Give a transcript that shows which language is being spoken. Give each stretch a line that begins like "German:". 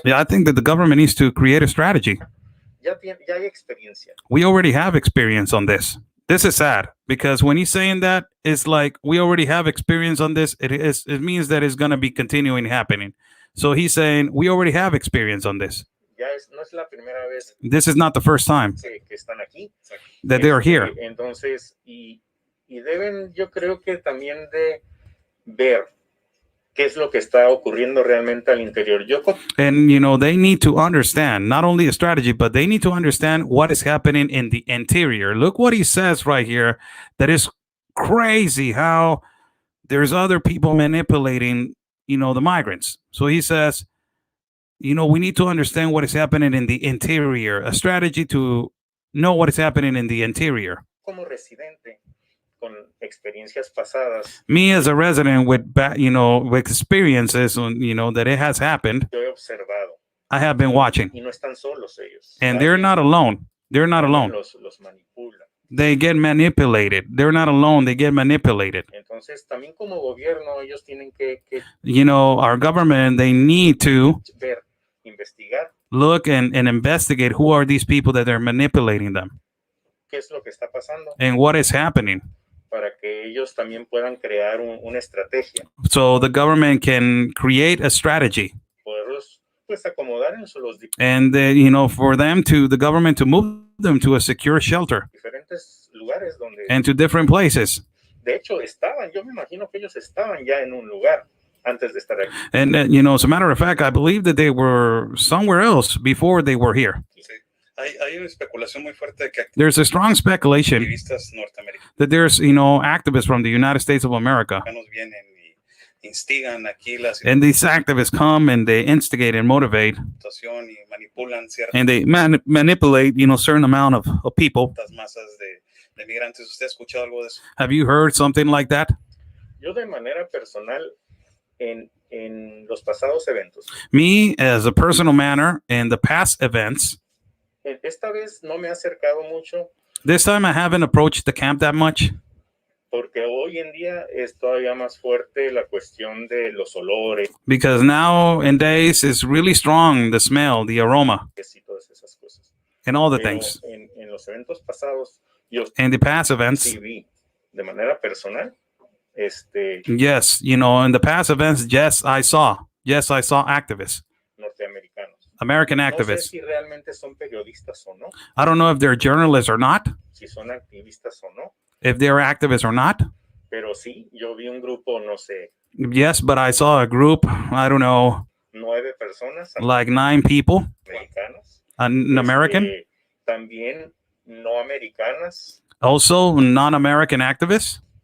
English: Yeah, I think that the government needs to create a strategy.
Spanish: Ya hay experiencia.
English: We already have experience on this. This is sad because when he's saying that, it's like we already have experience on this. It means that it's gonna be continuing happening. So he's saying we already have experience on this.
Spanish: No es la primera vez
English: This is not the first time
Spanish: que están aquí.
English: that they are here.
Spanish: Entonces, y deben, yo creo que también de ver qué es lo que está ocurriendo realmente al interior.
English: And, you know, they need to understand not only a strategy, but they need to understand what is happening in the interior. Look what he says right here. That is crazy how there's other people manipulating, you know, the migrants. So he says, you know, we need to understand what is happening in the interior, a strategy to know what is happening in the interior.
Spanish: Como residente, con experiencias pasadas,
English: me as a resident with, you know, with experiences, you know, that it has happened,
Spanish: yo he observado.
English: I have been watching.
Spanish: Y no están solos ellos.
English: And they're not alone. They're not alone.
Spanish: Los manipulan.
English: They get manipulated. They're not alone. They get manipulated.
Spanish: Entonces, también como gobierno, ellos tienen que
English: you know, our government, they need to
Spanish: ver, investigar.
English: Look and investigate who are these people that are manipulating them.
Spanish: ¿Qué es lo que está pasando?
English: And what is happening.
Spanish: Para que ellos también puedan crear una estrategia.
English: So the government can create a strategy.
Spanish: Poderlos, pues, acomodar en los
English: and you know, for them to, the government to move them to a secure shelter.
Spanish: Diferentes lugares donde,
English: and to different places.
Spanish: De hecho, yo me imagino que ellos estaban ya en un lugar antes de estar aquí.
English: And you know, as a matter of fact, I believe that they were somewhere else before they were here.
Spanish: Sí. Hay una especulación muy fuerte de que
English: There's a strong speculation
Spanish: activistas norteamericanos
English: that there's, you know, activists from the United States of America.
Spanish: vienen y instigan aquí la
English: And these activists come and they instigate and motivate.
Spanish: situación y manipulan ciertas
English: And they manipulate, you know, certain amount of people.
Spanish: masas de migrantes. ¿Usted ha escuchado algo de eso?
English: Have you heard something like that?
Spanish: Yo de manera personal, en los pasados eventos.
English: Me, as a personal manner, in the past events,
Spanish: Esta vez no me he acercado mucho.
English: this time I haven't approached the camp that much.
Spanish: Porque hoy en día es todavía más fuerte la cuestión de los olores.
English: Because nowadays it's really strong, the smell, the aroma,
Spanish: Y todas esas cosas.
English: and all the
Spanish: Pero
English: things.
Spanish: en los eventos pasados, yo
English: In the past events,
Spanish: sí vi de manera personal.
English: yes, you know, in the past events, yes, I saw activists,
Spanish: Norteamericanos.
English: American
Spanish: No sé
English: activists.
Spanish: si realmente son periodistas o no,
English: I don't know if they're journalists or not,
Spanish: si son activistas o no,
English: if they're activists or not.
Spanish: pero sí, yo vi un grupo, no sé,
English: Yes, but I saw a group, I don't know,
Spanish: 9 personas
English: like 9 people,
Spanish: americanas.
English: an American,
Spanish: También no americanas.
English: also non-American activists.